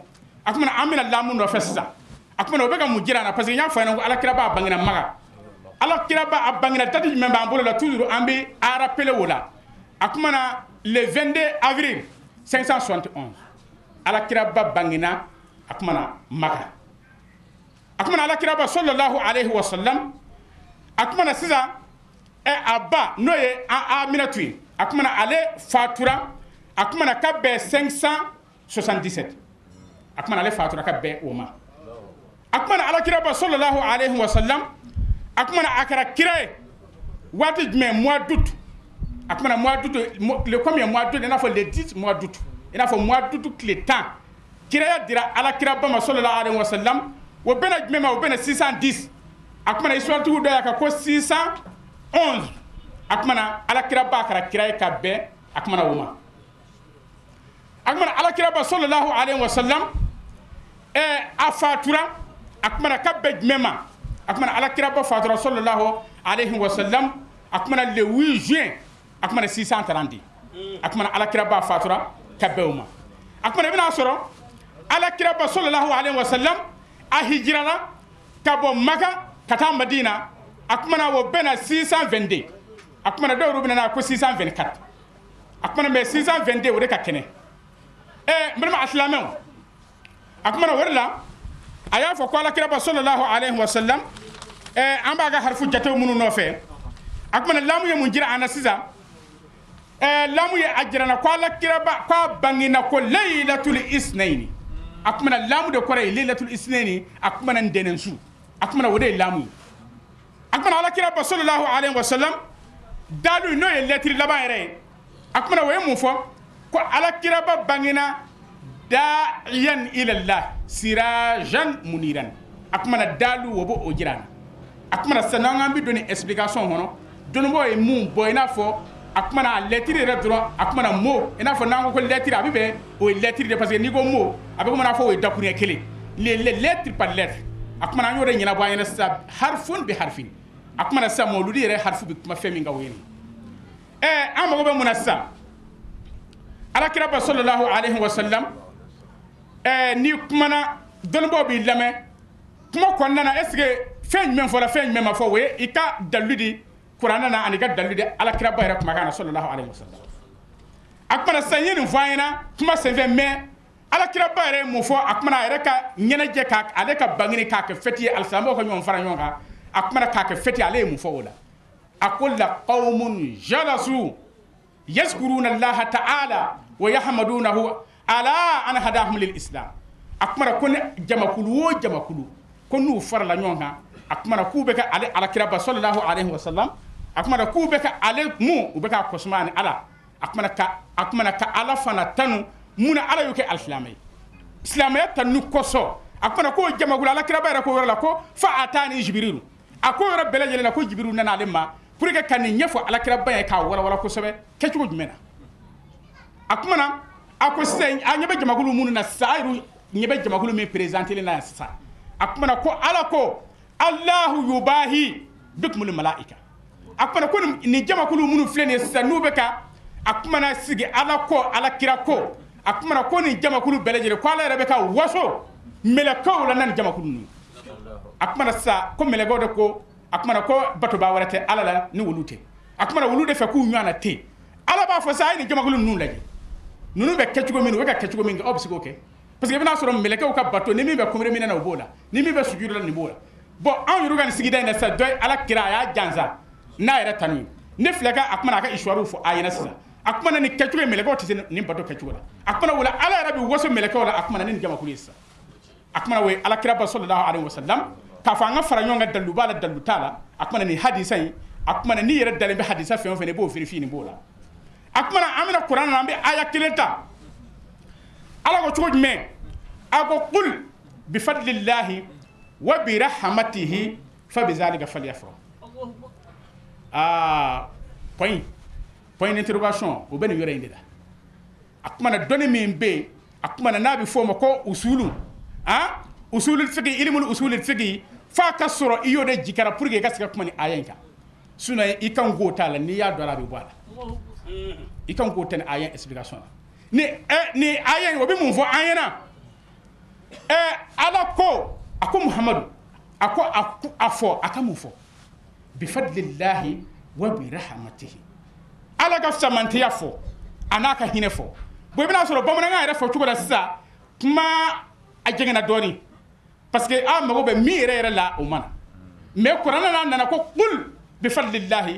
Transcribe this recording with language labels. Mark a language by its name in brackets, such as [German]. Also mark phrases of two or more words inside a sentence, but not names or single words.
[Bambara] a kumana an bɛna lamu nɔfɛ sisan a kumana o bɛ ka mun jira an na [French] parce que [Bambara] n y'a fɔ a ɲɛna ko alakira b'a bangena maka alakira ba a bangena date jumɛn b'an bolo la toujours an bɛ a rappelé o la a kumana [French] le 22 avril [Bambara] 571 alakira ba bangena a kumana maka a kumana alakira ba [Arabic] صلى الله عليه وسلم [Bambara] a kumana sisan Abba no ye Aminatu ye a kumana ale fatura a kumana ka bɛn 577 a kumana ale fatura ka bɛn o ma a kumana alakira ba [Arabic] صلى الله عليه وسلم [Bambara] a kumana a kɛra kira ye waati jumɛn [French] mois d'août [Bambara] a kumana [French] mois d'août le combien mois d'août [Bambara] i n'a fɔ [French] le 10 mois d'août [Bambara] i n'a fɔ [French] mois d'août [Bambara] tile 10 kiraya dira alakira ba ma [Arabic] صلى الله عليه وسلم [Bambara] o bɛna jumɛn ma o bɛna 610 a kumana histoire tigiw dɔ y'a kan ko 611 a kumana alakira ba kɛra kira ye ka bɛn a kumana o ma a kumana alakira ba [Arabic] صلى الله عليه وسلم [Bambara] a fatura a kumana ka bɛn jumɛn ma a kumana alakira ba fatura [Arabic] صلى الله عليه وسلم [Bambara] a kumana le 8 juin a kumana 630 a kumana alakira ba fatura ka bɛn o ma a kumana i bɛna sɔrɔ alakira ba [Arabic] صلى الله عليه وسلم [Bambara] a hijirala ka bɔ Maka ka taa Madina a kumana o bɛna 622 a kumana dɔw yɛrɛ bɛna na ko 624 a kumana mais 622 o de ka kɛnɛ n balima alisilamɛw a kumana o de la a y'a fɔ ko alakira ba [Arabic] صلى الله عليه وسلم [Bambara] an b'a ka harifu jatew minnu nɔfɛ a kumana lamu ye mun jira an na sisan lamu ye a jira na ko alakira ba ko a bangena ko [Arabic] ليلة الاثنين [Bambara] a kumana lamu de kɔrɔ ye [Arabic] ليلة الاثنين [Bambara] a kumana ntɛnɛnsu a kumana o de ye lamu ye a kumana alakira ba [Arabic] صلى الله عليه وسلم [Bambara] dalu n'o ye lɛtiri laban yɛrɛ ye a kumana o ye mun fɔ ko alakira ba bangena [Arabic] داعيا إلى الله سراجا منيرا [Bambara] a kumana dalu o b'o jira na a kumana sisan n'an bɛ don ni explication kɔnɔ dɔnnibaaw ye mun bɔ i n'a fɔ a kumana a lɛtiri yɛrɛ dɔrɔn a kumana mot i n'a fɔ n'an ko ko lɛtiri a bɛ bɛn o ye lɛtiri de [French] parce que [Bambara] n'i ko mot a bɛ komi n'a fɔ o ye dakuruɲɛ kelen [French] les lettres par lettre [Bambara] a kumana an y'o de ɲɛnabɔ an ɲɛna sisan [Arabic] حرف بحرف [Bambara] a kumana sisan mawludi yɛrɛ harifu bɛ kuma fɛn min kan o ye nin an mago bɛ mun na sisan alakira ba [Arabic] صلى الله عليه وسلم [Bambara] ni kumana dɔnnibaaw b'i lamɛn kuma kɔnɔna na [French] est ce que [Bambara] fɛn jumɛn fɔra fɛn jumɛn ma fɔ o ye i ka dalilu di kuranɛ na ani ka dalilu di alakira ba yɛrɛ kumakan na [Arabic] صلى الله عليه وسلم [Bambara] a kumana sisan n ye nin fɔ an ɲɛna kuma senfɛ mais alakira ba yɛrɛ ye mun fɔ a kumana a yɛrɛ ka ɲɛnajɛ k'a ale ka bangeni k'a kɛ fɛti ye alisilamɛw ka ɲɔgɔn fara ɲɔgɔn kan a kumana k'a kɛ fɛti ale ye mun fɔ o la a ko la [Arabic] قوم جلسوا يذكرون الله تعالى ويحمدونه على أن هداهم للإسلام [Bambara] a kumana ko ne jamakulu o jamakulu ko n'u farala ɲɔgɔn kan a kumana k'u bɛ ka ale alakira ba [Arabic] صلى الله عليه وسلم [Bambara] a kumana k'u bɛ ka ale mun u bɛ ka kɔsuma ni ala a kumana ka ala fana tanu mun na ala y'o kɛ alisilamɛ ye silamɛya tanu kɔsɔ a kumana k'o jamakulu alakira ba yɛrɛ ko yɔrɔ la ko [Arabic] فأتاني جبريل [Bambara] a ko yɔrɔ bɛɛ lajɛlen na ko jibirilu nana ale ma [French] pour que [Bambara] ka nin ɲɛfɔ alakira ba ye k'a walawala kosɛbɛ kɛcogo jumɛn na a kumana a ko sisan a ɲɛ bɛ jamakulu minnu na sisan a yɛrɛ ɲɛ bɛ jamakulu min présenté na yan sisan a kumana ko ala ko [Arabic] الله يباهي بكم الملائكة [Bambara] a kumana ko nin jamakulu minnu filɛ nin ye sisan n'u bɛ ka a kumana sigi ala ko alakira ko a kumana ko nin jamakulu bɛɛ lajɛlen ko ala yɛrɛ bɛ ka waso mɛlɛkɛw la na nin jamakulu ninnu a kumana sisan ko mɛlɛkɛw de ko a kumana ko batoba wɛrɛ tɛ ala la ni wulu tɛ a kumana wulu de fɛ k'u ɲɔgɔnna tɛ ala b'a fɔ sisan a ye nin jamakulu ninnu lajɛ ninnu bɛ kɛ cogo min u bɛ ka kɛ cogo min kɛ aw bɛ se k'o kɛ [French] parce que [Bambara] i bɛna sɔrɔ mɛlɛkɛw ka bato ni min bɛ kunbere minɛ na o b'o la ni min bɛ sujudu la nin b'o la bon anw yɛrɛ ka nin sigida in na sisan dɔ ye ala kira a y'a jansa n'a yɛrɛ tanu ye ne filɛ ka a kumana a ka histoire fɔ a ɲɛna sisan a kumana nin kɛcogo ye mɛlɛkɛw tɛ se nin bato kɛcogo la a kumana wala ala yɛrɛ bɛ waso mɛlɛkɛw la a kumana ni nin jamakulu ye sisan a kumana o ye ala kira ba [Arabic] صلى الله عليه وسلم [Bambara] k'a fɔ an ka fara ɲɔgɔn kan dalu b'a la dalu t'a la a kumana nin hadisa in a kumana n'i yɛrɛ dalen bɛ hadisa fɛn o fɛn i b'o vérifier nin b'o la a kumana an bɛna kuran na an bɛ aya kelen ta ala ko cogo jumɛn a ko [Arabic] قل بفضل الله وبرحمته فبذلك فليفرحوا [French] point d'interrogation [Bambara] o bɛ nin yɔrɔ in de la a kumana dɔnni min bɛ yen a kumana n'a bɛ fɔ o ma ko [Arabic] أصول أصول الفقه علم أصول الفقه [Bambara] fa ka sɔrɔ i y'o de jikara [French] pour que [Bambara] i ka se ka kuma ni aya in kan sinon i kan k'o t'a la n'i y'a dɔn a bɛ bɔ a la i kan k'o tɛ ni aya explication la ni aya in o bɛ mun fɔ an ɲɛna ala ko a ko muhamadu a ko a fɔ a ka mun fɔ [Arabic] بفضل الله وبرحمته [Bambara] ala ka samantiya fɔ a n'a ka hinɛ fɔ bon i bɛna sɔrɔ bamanankan yɛrɛ fɔ cogo la sisan kuma a jɛngɛnna dɔɔnin [French] parce que [Bambara] a mago bɛ min yɛrɛ la o mana mais kuranɛ n'a nana ko [Arabic] قل بفضل الله